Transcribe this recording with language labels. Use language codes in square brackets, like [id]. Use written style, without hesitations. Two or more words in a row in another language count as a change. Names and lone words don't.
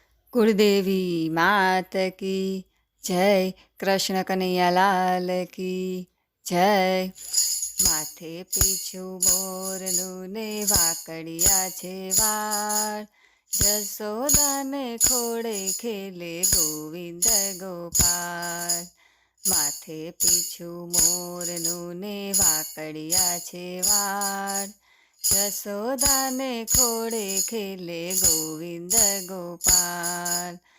[hi] कुलदेवी मात की जय, कृष्ण कन्हैया लाल की जय। [gu] માથે પીછું મોરનું ને વાકડિયા છે વાળ, જસોદાને ખોડે ખેલે ગોવિંદ ગોપાલ. માથે પીછું મોરનું ને વાકડિયા છે વાળ, જસોદાને ખોડે ખેલે ગોવિંદ ગોપાલ.